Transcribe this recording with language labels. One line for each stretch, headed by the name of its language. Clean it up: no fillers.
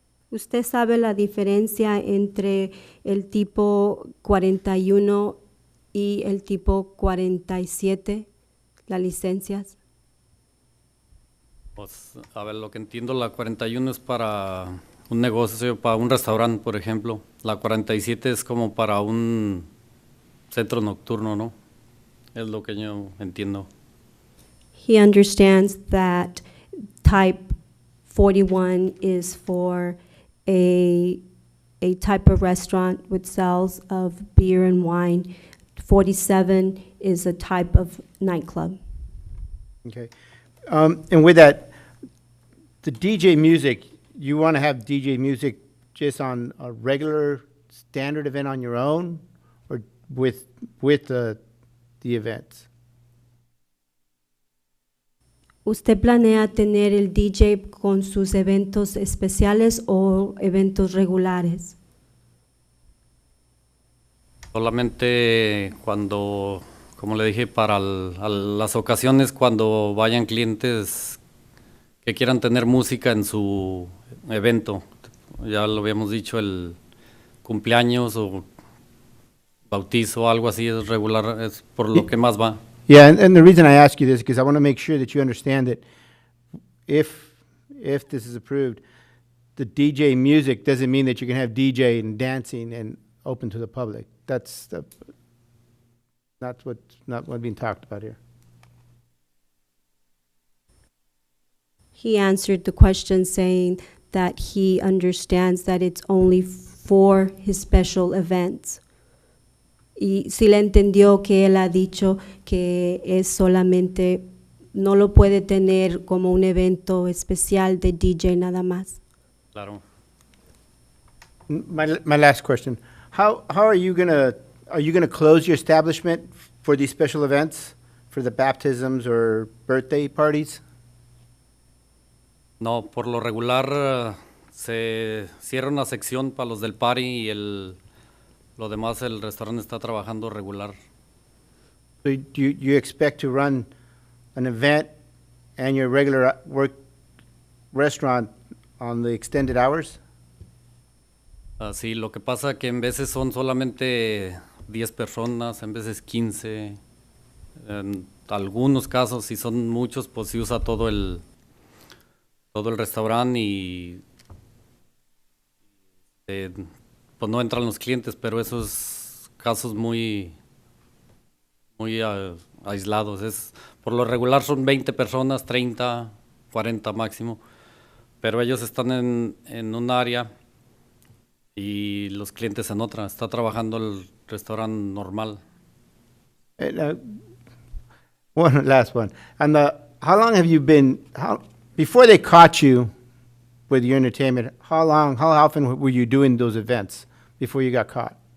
Spanish: ¿Usted sabe la diferencia entre el tipo 41 y el tipo 47, las licencias? Pues, a ver, lo que entiendo, la 41 es para un negocio, para un restaurante, por ejemplo. La 47 es como para un centro nocturno, ¿no? Es lo que yo entiendo.
English: He understands that type 41 is for a type of restaurant with sales of beer and wine. 47 is a type of nightclub. Okay. And with that, the DJ music, you want to have DJ music just on a regular standard event on your own, or with the events?
Spanish: ¿Usted planea tener el DJ con sus eventos especiales o eventos regulares? Solamente cuando, como le dije, para las ocasiones cuando vayan clientes que quieran tener música en su evento. Ya lo habíamos dicho, el cumpleaños o bautizo, algo así es regular, es por lo que más va.
English: Yeah, and the reason I ask you this is because I want to make sure that you understand that if this is approved, the DJ music doesn't mean that you can have DJ and dancing and open to the public. That's not what's being talked about here. He answered the question saying that he understands that it's only for his special events.
Spanish: Y si le entendió que él ha dicho que es solamente, no lo puede tener como un evento especial de DJ nada más. Claro.
English: My last question: How are you gonna close your establishment for these special events? for the baptisms or birthday parties?
Spanish: No, por lo regular se cierra una sección para los del party y lo demás el restaurante está trabajando regular.
English: So you expect to run an event and your regular work restaurant on the extended hours?
Spanish: Sí, lo que pasa que en veces son solamente 10 personas, en veces 15. En algunos casos, si son muchos, pues se usa todo el restaurante y pues no entran los clientes, pero esos casos muy aislados. Por lo regular son 20 personas, 30, 40 máximo, pero ellos están en un área y los clientes en otra. Está trabajando el restaurante normal.
English: One last one. And how long have you been, before they caught you with your entertainment, how often were you doing those events before you got caught?